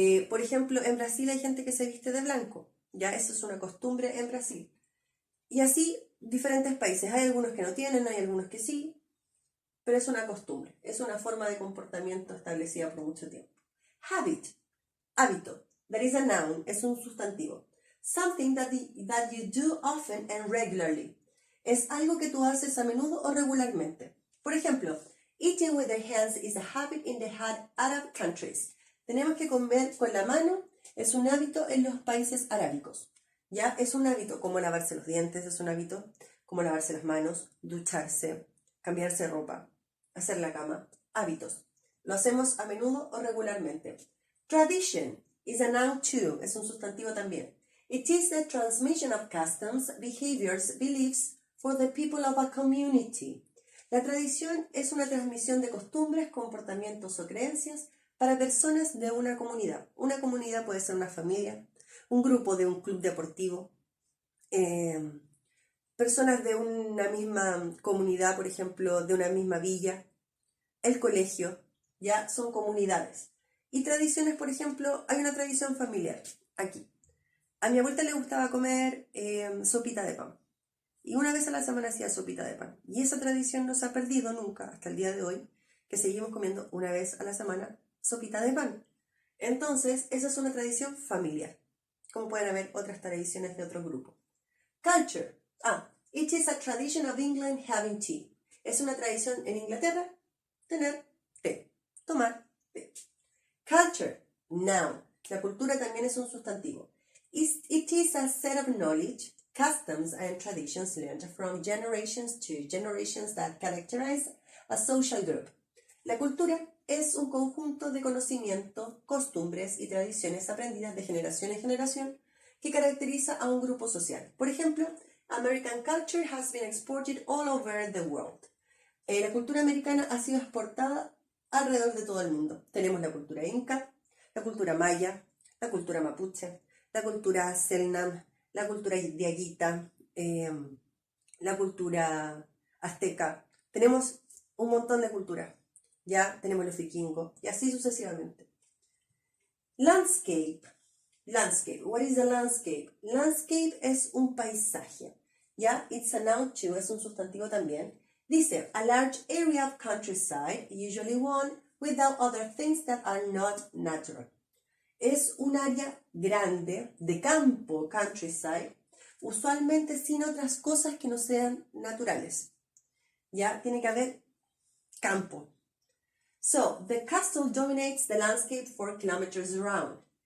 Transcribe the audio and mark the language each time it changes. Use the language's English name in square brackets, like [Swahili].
[Spanish] Por ejemplo, en Brasil hay gente que se viste de blanco, ya eso es una costumbre en Brasil. Y así, diferentes países. Hay algunos que no tienen, hay algunos que sí, pero es una costumbre, es una forma de comportamiento establecida por mucho tiempo. [English] Habit, hábito, that is a noun, [Spanish] es un sustantivo. [English] Something that you do often and regularly. [Spanish] Es algo que tú haces a menudo o regularmente. Por ejemplo, [English] eating with the hands is a habit in the Arab countries. [Spanish] Tenemos que comer con la mano, es un hábito en los países arábicos. ¿Ya? Es un hábito como lavarse los dientes, es un hábito como lavarse las manos, ducharse, cambiarse ropa, hacer la cama, hábitos. Lo hacemos a menudo o regularmente. [English] Tradition is a noun too, [Spanish] es un sustantivo también. [English] It is the transmission of customs, behaviors, beliefs for the people of a community. [Spanish] La tradición es una transmisión de costumbres, comportamientos o creencias para personas de una comunidad. Una comunidad puede ser una familia, un grupo de un club deportivo, personas de una misma comunidad, por ejemplo, de una misma villa, el colegio, ya son comunidades. Y tradiciones, por ejemplo, hay una tradición familiar aquí. A mi abuelita le gustaba comer sopita de pan. Y una vez a la semana hacía sopita de pan. Y esa tradición no se ha perdido nunca hasta el día de hoy, que seguimos comiendo una vez a la semana sopita de pan. Entonces, esa es una tradición familiar. Como pueden haber otras tradiciones de otros grupos. [English] Culture. It is a tradition of England having tea. [Spanish] Es una tradición en Inglaterra tener té, tomar té. [English] Culture, noun. [Spanish] La cultura también es un sustantivo. [English] It is a set of knowledge, customs and traditions learned from generations to generations that characterize a social group. [Spanish] La cultura es un conjunto de conocimientos, costumbres y tradiciones aprendidas de generación en generación que caracteriza a un grupo social. Por ejemplo, [English] American culture has been exported all over the world. [Spanish] La cultura americana ha sido exportada alrededor de todo el mundo. Tenemos la cultura inca, la cultura maya, la cultura mapuche, la cultura selknam, la cultura diaguita, la cultura azteca. Tenemos un montón de culturas. Ya tenemos los vikingos y así sucesivamente. Landscape. Landscape. [English] What is a landscape? Landscape [Spanish] es un paisaje. Ya, [English] it's a noun too, [Spanish] es un sustantivo también. Dice, [English] a large area of countryside, usually one without other things that are not natural. [Spanish] Es un área grande de campo, countryside, usualmente sin otras cosas que no sean naturales. Ya, tiene que haber campo. [English] So, the castle dominates the landscape for kilometers around.